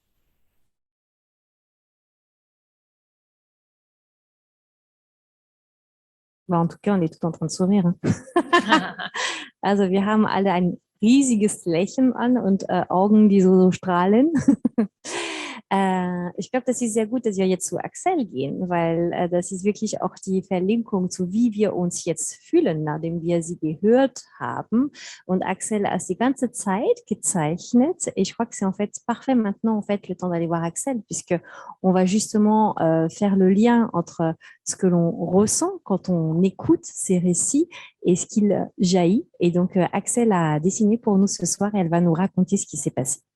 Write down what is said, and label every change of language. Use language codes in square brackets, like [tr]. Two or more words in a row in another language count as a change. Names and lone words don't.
[fr] En tout cas, on est tout en train de sourire. Hein. [de] Also wir haben alle ein riesiges Lächeln an und Augen, die so strahlen. Ich glaube, das ist sehr gut, dass wir jetzt zu Axel gehen, weil das ist wirklich auch die Verlinkung zu, wie wir uns jetzt fühlen, nachdem wir sie gehört haben. Und Axel a die ganze Zeit gezeichnet. [fr] Et je crois que c'est en fait parfait maintenant, en fait, le temps d'aller voir Axel, puisque on va justement faire le lien entre ce que l'on ressent quand on écoute ces récits et ce qu'il jaillit. Et donc, Axel a dessiné pour nous ce soir et elle va nous raconter ce qui s'est passé.